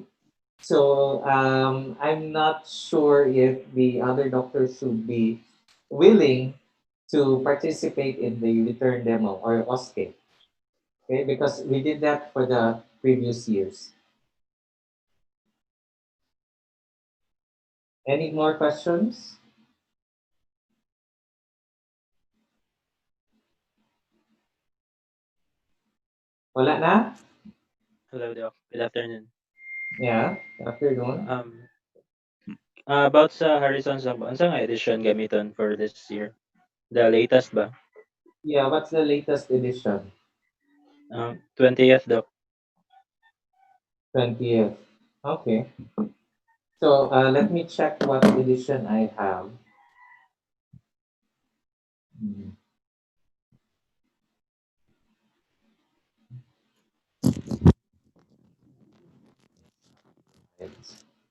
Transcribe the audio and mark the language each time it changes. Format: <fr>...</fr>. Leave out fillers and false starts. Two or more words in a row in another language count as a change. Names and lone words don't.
<en>So I'm not sure if the other doctors should be willing to participate in the return demo or OSCE. Okay, because we did that for the previous years. Any more questions?</en> <ceb>Wala na?</ceb> <en>Hello, Doc. Good afternoon. Yeah, afternoon.</en> <ceb>Um, about sa Harrison Sambo, unsa nga edition gamiton</ceb> <en>for this year? The latest ba? Yeah, what's the latest edition? 20th, Doc. 20th. Okay. So let me check what edition I have. Hmm, it's-</en>